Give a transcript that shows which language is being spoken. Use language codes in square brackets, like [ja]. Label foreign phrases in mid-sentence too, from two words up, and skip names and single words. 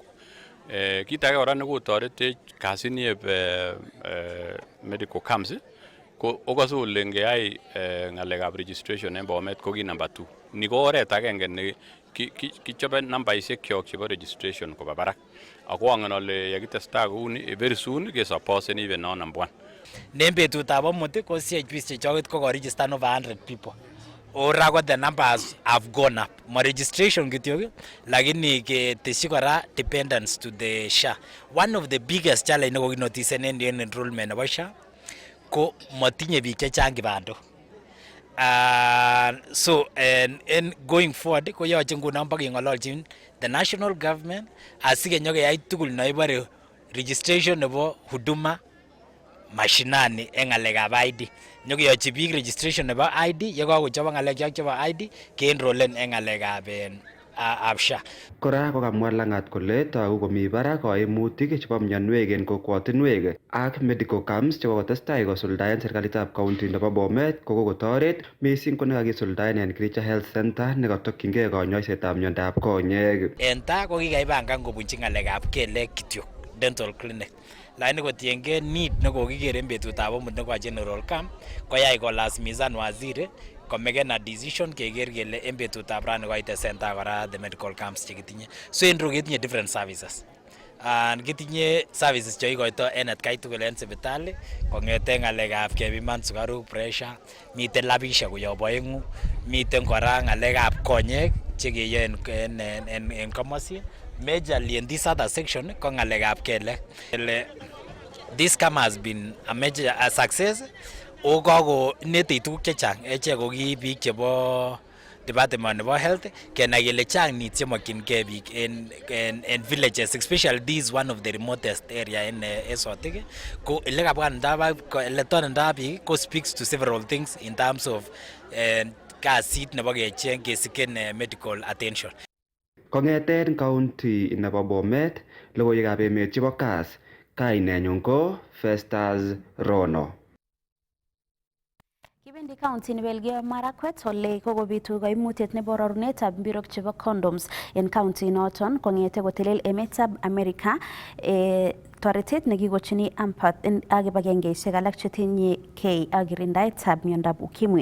[kln] Kit age kora nekotoretech kasinieb [en] medical camps [kln] ko okose ole ngeyai ng'alekab registration en Bomet ko ki number 2. Ni ko oret agenge ne kichobe nambaisiek kyok chebo registration koba barak. Ako angen ole yakitestai kouni [en] very soon [kln] kesuppose [en] even on number 1. [kln] En betutab amut ko CHPs chechoket ko [en] register over 100 people. Ora the numbers have gone up. My registration [kln] kityo lakini keteshi kora [en] dependence to the SHA. One of the biggest challenge [kln] ne kokinotice en enrollment nebo SHA ko matinye biik chechang kibando. [en] So and going forward [kln] ko yoche ngunon bakeng'ololchin [en] the national government [kln] asikenyo keyai tugul nebore registration nebo huduma mashinani en ngalekab ID. Nyokeyochi biik registration nebo ID, yekakochobok ngalek chebo ID ke-enrollen en ngalekab SHA. Kora kokamwa Langat kole togu komi barak kaimutik chebo mionwek en kokwotinwek ak medical camps chekokotestai kosuldaen serikalitab county nebo Bomet kokotoret missing ko nekakisuldaen en Kericho Health Center nekatokyingei konyoisetab miondab konyek. En taa ko kikaibangan kobunchi ngalekab kelek kityo [en] dental clinic. [kln] Lakini kotiengei need nekokiker en betutab omut nebo [en] general camp [kln] koyai kolasimisan waziri komeken [en] a decision [kln] keker kele en betutab rani koite center kora [en] the medical camps [kln] chekitinye. So en ru ketinye [en] different services. [kln] Kitinye services cheikoito en atkai tugul en sipitali kong'eten ngalekab kepiman sukaruk, pressure, miten labishek koyob oeng'u, miten kora ngalekab konyek chekeyoe en komosi. [en] Majorly in this other section [kln] ko ngalekab kelek. [en] This camp has been a success. [kln] O kako nete tuguk chechang eche ko ki biik chebo department nebo health kenai kele chang needs chemokyingei biik en villages, [en] especially this one of the remotest area in Esotik. [kln] Ko ele tonenda biik ko [en] speaks to several things in terms of [kln] kasit nebo kecheng kesiken [en] medical attention. [kln] Kong'eten county nebo Bomet, logoiwekab emet chebo Kass, kainenyun ko Festus Rono. Kibendi county nebo Elgeyo Marakwet ole kokobitu koimutiet nebo rorunetab mbirok chebo condoms en county noton kong'ete kotelel emetab America toretet nekikochini ampat ak kibagengeisiek alak chetinye kei ak kirindaetab miondab ukimwi.